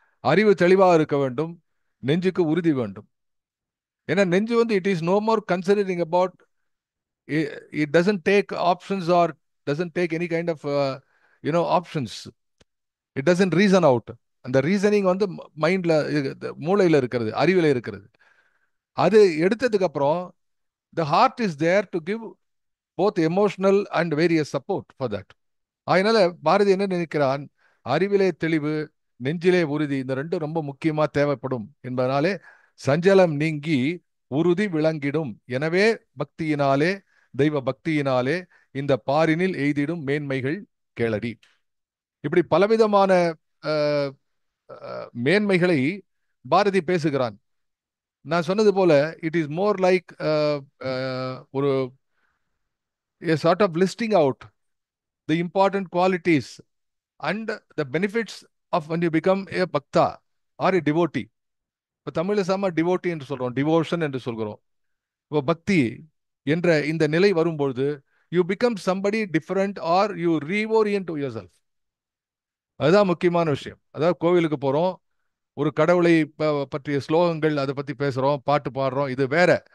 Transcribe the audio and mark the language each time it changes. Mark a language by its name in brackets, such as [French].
[Tamil] அறிவு தெளிவாக இருக்க வேண்டும், நெஞ்சுக்கு உறுதி வேண்டும். ஏன்னா நெஞ்சு வந்து [English] It is no more considering about, it doesn't take options or doesn't take any kind of options. It doesn't reason out. [Tamil] அந்த ரீசனிங் வந்து மைண்ட்ல, மூளையில இருக்கிறது, அறிவில இருக்கிறது. அது எடுத்ததுக்கு அப்புறம் [English] the heart is there to give both emotional and various support for that. [Tamil] அதனால பாரதி என்ன நினைக்கிறான், அறிவிலே தெளிவு, நெஞ்சிலே உறுதி, இந்த ரெண்டும் ரொம்ப முக்கியமா தேவைப்படும் என்பதனாலே சஞ்சலம் நீங்கி உறுதி விளங்கிடும். எனவே பக்தியினாலே, தெய்வ பக்தியினாலே இந்த பாரினில் எய்திடும் மேன்மைகள் கேளடி. இப்படி பலவிதமான அஹ், மேன்மைகளை பாரதி பேசுகிறான். நான் சொன்னது போல [English] It is more like ஒரு a sort of listing out the important qualities and the benefits of when you become a bhakta or a devotee. [Tamil] இப்போ தமிழ்ல சாம டிவோட்டி என்று சொல்றோம், டிவோஷன் என்று சொல்கிறோம். இப்போ பக்தி என்ற இந்த நிலை வரும்பொழுது [English] You become somebody different or you reorient yourself. [Tamil] அதுதான் முக்கியமான விஷயம். அதாவது கோவிலுக்கு போறோம், ஒரு கடவுளை பற்றிய ஸ்லோகங்கள் அதை பத்தி பேசுறோம், பாட்டு பாடுறோம், இது வேற.